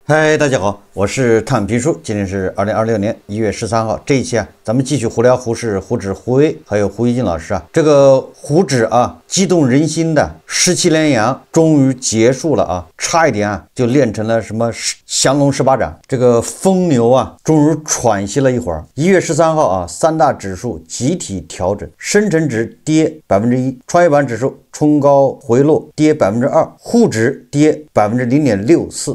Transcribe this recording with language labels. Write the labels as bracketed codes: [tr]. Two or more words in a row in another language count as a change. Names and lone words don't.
[zh] 嗨，大家好，我是探评书。今天是2026年1月13号。這一期咱們繼續胡聊胡適、胡指、胡薇，還有胡一金老師這個胡指激動人心的17連陽終於結束了差一點就練成了什麼降龍18掌。這個瘋牛終於喘息了一會兒。1月13號三大指數集體調整，深成指跌1%，創業板指數衝高回落跌2%，滬指跌0.64%。